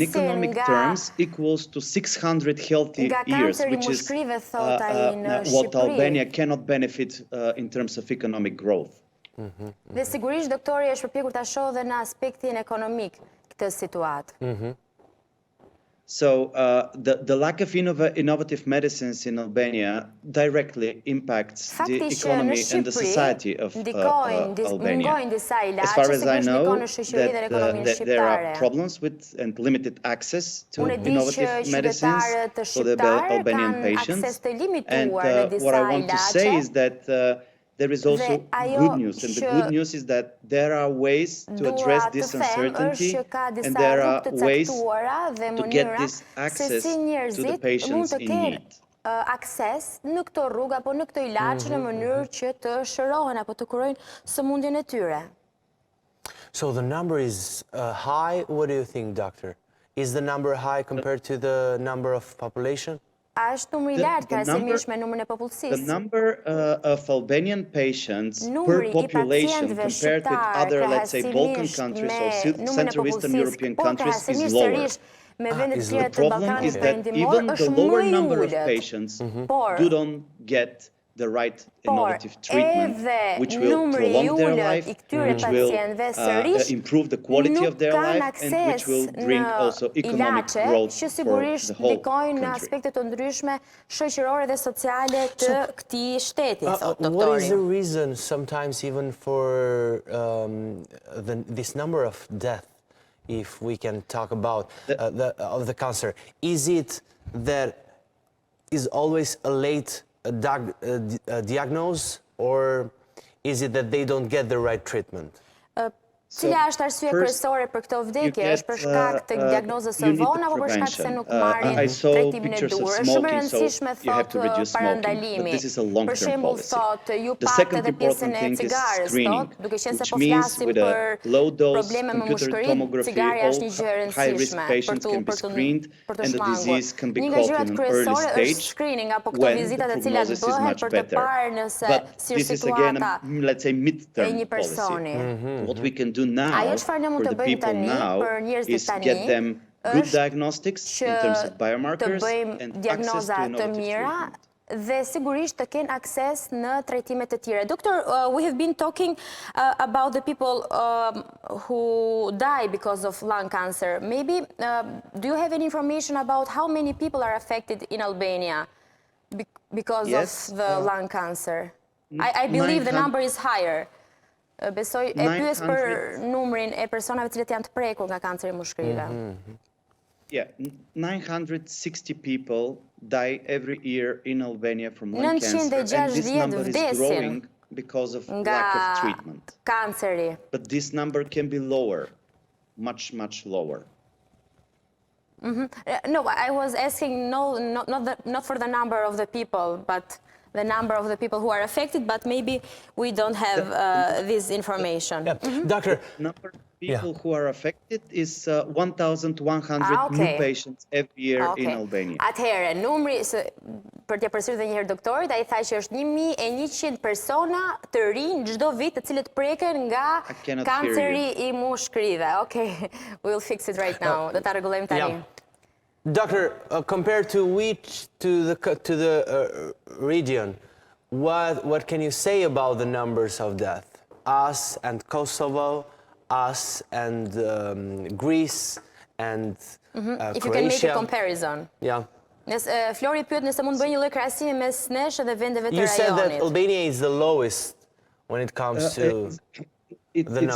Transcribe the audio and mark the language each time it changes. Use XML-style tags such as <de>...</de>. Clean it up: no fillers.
<en>in economic terms equals to 600 healthy years, which is what Albania cannot benefit in terms of economic growth.</en> <sq>Dhe sigurisht doktori është përpjekur ta shohë dhe në aspektin ekonomik këtë situatë.</sq> <en>So the lack of innovative medicines in Albania directly impacts the economy and the society of Albania. As far as I know, that there are problems with and limited access to innovative medicines for the Albanian patients. And what I want to say is that there is also good news, and the good news is that there are ways to address this uncertainty, and there are ways to get this access to the patients in need.</en> <sq>Akses në këto rrugë apo në këto ilaç në mënyrë që të shërohen apo të kurojnë sëmundjen e tyre.</sq> <en>So the number is high. What do you think, doctor? Is the number high compared to the number of population?</en> <sq>A është numri i lartë krahasimisht me numrin e popullsisë?</sq> <en>The number of Albanian patients per population compared with other, let's say, Balkan countries or Central Eastern European countries is lower. The problem is that even the lower number of patients don't get the right innovative treatment, which will prolong their life, which will improve the quality of their life, and which will bring also economic growth for the whole country. What is the reason sometimes even for this number of deaths, if we can talk about of the cancer? Is it that is always a late diagnosis, or is it that they don't get the right treatment?</en> <sq>Cila është arsye kryesore për këtë vdekje? Është për shkak të diagnozës së vonë apo për shkak se nuk marrin trajtimin e duhur? Është shumë e rëndësishme thotë parandalimi. Për shembull thotë ju pat edhe pjesën e cigares, thotë, duke qenë se po flasim për probleme me mushkëri, cigaria është një gjë e rëndësishme për të shmangur. Një nga gjërat kryesore është screening apo këto vizitat e cilat bëhen për të parë nëse si situata e një personi.</sq> <en>Now for the people now is get them good diagnostics in terms of biomarkers and access to innovative treatment.</en> <sq>Dhe sigurisht të kenë akses në trajtime të tjera.</sq> <en>Doctor, we have been talking about the people who die because of lung cancer. Maybe, do you have any information about how many people are affected in Albania because of the lung cancer? I believe the number is higher.</en> <sq>Besoj e pyes për numrin e personave cilët janë të prekur nga kanceri i mushkërive.</sq> <en>Yeah, 960 people die every year in Albania from lung cancer, and this number is growing because of lack of treatment.</en> <sq>Kanceri.</sq> <en>But this number can be lower, much lower. No, I was asking not for the number of the people, but the number of the people who are affected, but maybe we don't have this information. Doctor, the number of people who are affected is 1,100 new patients every year in Albania.</en> <sq>Atëherë, numri, për t'ja përsëritur edhe një herë doktorit, ai tha që është 1.100 persona të rinj çdo vit të cilët preken nga kanceri i mushkërive.</sq> <en>Okay, we'll fix it right now.</en> <sq>Do ta rregullojmë tani.</sq> <en>Doctor, compared to the region, what can you say about the numbers of death? Us and Kosovo, us and Greece and Croatia. If you can make a comparison. Yeah.</en> <sq>Flori pyet nëse mund bëj një lloj krahasimi mes nesh dhe vendeve të rajonit.</sq> <en>You said that Albania is the lowest when it comes to the numbers.</en>